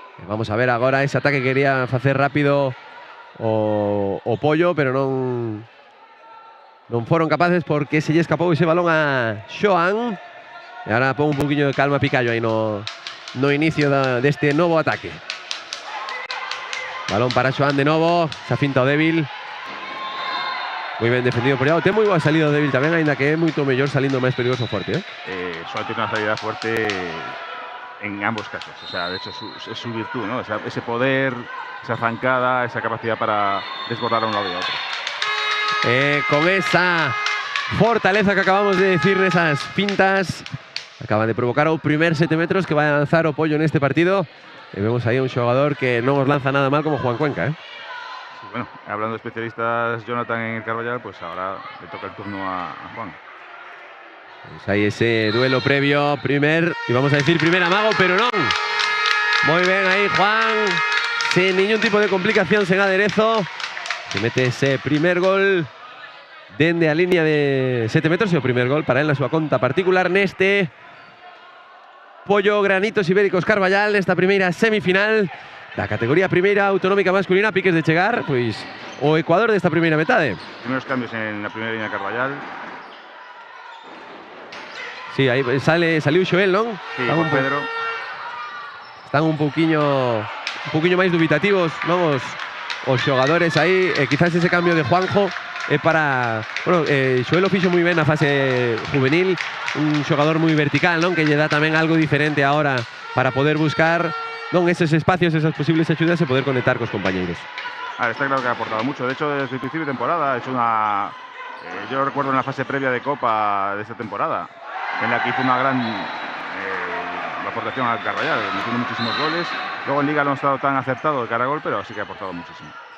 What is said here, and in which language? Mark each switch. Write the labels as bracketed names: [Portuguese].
[Galician] Vamos a ver agora ese ataque que quería facer rápido o Pollo, pero non foron capaces porque se lle escapou ese balón a Xoan. E agora pon un poquinho de calma Picallo aí no inicio deste novo ataque. Balón para Xoan de novo, esa finta o débil. Moi ben defendido por Iago. Ten moi boa salida débil tamén, aínda que é moito mellor salindo máis perigoso o forte. [Spanish] Xoan tiene una salida fuerte en ambos casos. O sea, de hecho es su virtud, ¿no? Ese poder, esa zancada, esa capacidad para desbordar a un lado y a otro. Con esa fortaleza que acabamos de decir, esas fintas, acaban de provocar [Galician] o primer 7 metros que vai a lanzar o Pollo neste partido. E vemos aí un xogador que non os lanza nada mal como Juan Cuenca, [Spanish] Bueno, hablando de especialistas, Jonathan en el Carballal, pues ahora le toca el turno a Juan. [Galician] Pues aí ese duelo previo, primer amago, pero non. Moi ben aí Juan, sin ningún tipo de complicación, sen aderezo, que mete ese primer gol dende a línea de 7 metros, e o primer gol para él na súa conta particular neste Pollo Granitos Ibéricos Carballal, nesta primeira semifinal da categoría primeira autonómica masculina, piques de chegar, pois o Ecuador desta primeira metade. [Spanish] Primeros cambios en la primera línea de Carballal. [Galician] Sí, aí saliu Xoel, non? [Spanish] Sí, con Pedro. [Galician] Están un pouquiño máis dubitativos, non, os xogadores aí, quizás ese cambio de Juanjo é para, bueno, Xoel o fixo moi ben na fase juvenil, un xogador moi vertical, non, que lle dá tamén algo diferente agora para poder buscar, non, esos espacios, esas posibles axudas e poder conectar cos compañeiros. [Spanish] Está claro que ha aportado mucho. De hecho, desde el principio de temporada ha hecho una... yo lo recuerdo en la fase previa de Copa de esta temporada, en la que hizo una gran aportación al Carballal, metiendo muchísimos goles. Luego en Liga no ha estado tan acertado de cara a gol, pero sí que ha aportado muchísimo.